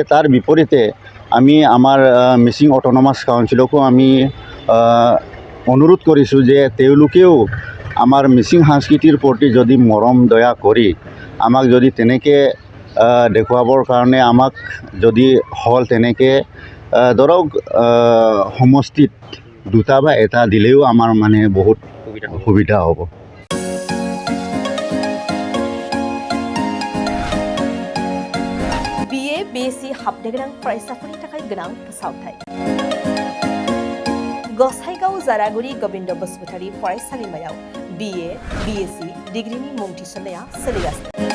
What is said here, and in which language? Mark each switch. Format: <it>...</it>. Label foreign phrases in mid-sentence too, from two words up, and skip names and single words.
<as>তাৰ বিপৰীতে আমি আমাৰ মিচিং অট'নমাছ কাউন্সিলকো আমি অনুৰোধ কৰিছোঁ যে তেওঁলোকেও আমাৰ মিচিং সংস্কৃতিৰ প্ৰতি যদি মৰম দয়া কৰি আমাক যদি তেনেকৈ দেখুৱাবৰ কাৰণে আমাক যদি হল তেনেকৈ ধৰক সমষ্টিত 2টা বা 1টা দিলেও আমাৰ মানে বহুত সুবিধা হ'ব</as> <brx>BA BSc हाबनो गोनां फरायसाफोरनि थाखाय गोनां फोसावथाय गसाइगाव जारागुरि गोविन्द बसुमतारी फरायसालिमायाव BA BSc डिग्रीनि मुं थिसननाया सोलिगासिनो</brx>